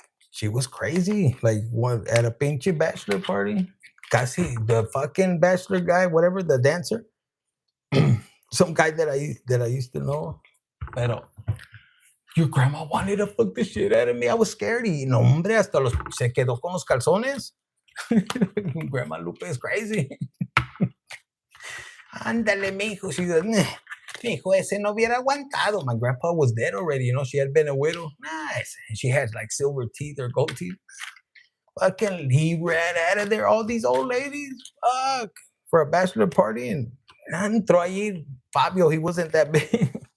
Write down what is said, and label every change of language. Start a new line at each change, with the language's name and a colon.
English: She was crazy. Like one at a pinche bachelor party. Casi the fucking bachelor guy, whatever, the dancer. Some guy that I used to know. Pero your grandma wanted to fuck the shit out of me. I was scared.
Spanish: Y no, hombre, hasta se quedó con los calzones.
English: Grandma Lupe is crazy.
Spanish: Ándale, mijo.
English: She goes,
Spanish: mijo, ese no hubiera aguantado.
English: My grandpa was dead already. She had been a widow. Nice. And she had like silver teeth or gold teeth. Fucking, he ran out of there. All these old ladies, fuck, for a bachelor party. And
Spanish: entró allí
English: Fabio. He wasn't that big.